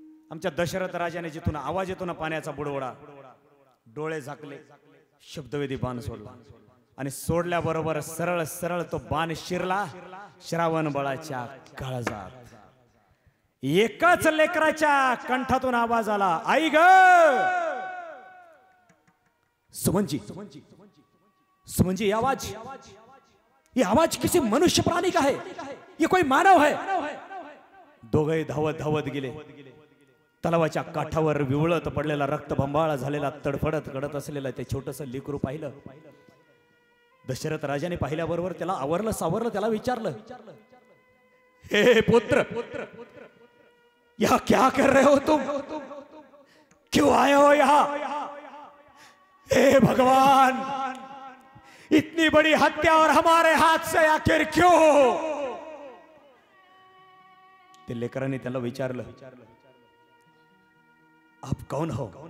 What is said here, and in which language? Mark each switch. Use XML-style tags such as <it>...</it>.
<mr>आमच्या दशरथ राजाने जिथून आवाज येतो ना पाण्याचा बुडबुडा, डोळे झाकले, शब्दवेधी बाण सोडला आणि सोडल्याबरोबर सरळ सरळ तो बाण शिरला श्रावण बाळाच्या काळजात. एकाच लेकराच्या कंठातून आवाज आला, आई ग सुमनजी.</mr> <hi>सुमनजी ये आवाज किसी मनुष्य प्राणी का है, ये कोई मानव है?</hi> <mr>दोघे धावत धावत गेले. तलावाच्या काठावर विवळत पडलेला रक्तबंबाळ झालेला तडफडत कडत असलेला ते छोटस लेकरू पाहिलं. दशरथ राजाने पाहिल्याबरोबर त्याला आवरलं सावरलं. त्याला विचारलं,</mr> <hi>हे पुत्र यहां क्या कर रहे हो तुम, क्यों आए हो यहां? हे भगवान, इतनी बड़ी हत्या और हमारे हाथ से आखिर क्यों?</hi> <mr>ते लेकरांनी त्याला विचारलं,</mr> <hi>आप कौन हो?</hi>